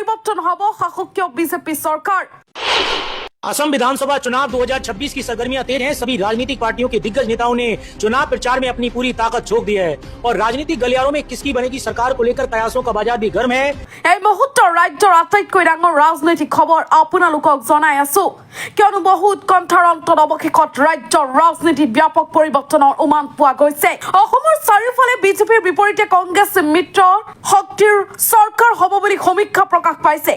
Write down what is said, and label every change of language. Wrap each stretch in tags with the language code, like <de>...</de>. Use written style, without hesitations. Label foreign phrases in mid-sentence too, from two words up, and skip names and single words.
<hi>परिवर्तन हब शासकीय बीजेपी सरकार। असम विधानसभा चुनाव 2026 की सरगर्मियां तेज हैं। सभी राजनीतिक पार्टियों के दिग्गज नेताओं ने चुनाव प्रचार में अपनी पूरी ताकत झोंक दी है और राजनीतिक गलियारों में किसकी बनेगी सरकार को लेकर कयासों का बाजार भी गर्म है।</hi> <as>এই মুহূৰ্তৰ ৰাজ্যৰ আটাইতকৈ ডাঙৰ ৰাজনৈতিক খবৰ আপোনালোকক জনাই আছো, কিয়নো বহু উৎকণ্ঠাৰ অন্তত অৱশেষত ৰাজ্যৰ ৰাজনীতিত ব্যাপক পৰিৱৰ্তনৰ উমান পোৱা গৈছে। অসমৰ চাৰিওফালে বিজেপিৰ বিপৰীতে কংগ্ৰেছ মিত্ৰ শক্তিৰ চৰকাৰ হ'ব বুলি সমীক্ষা প্ৰকাশ পাইছে।</as>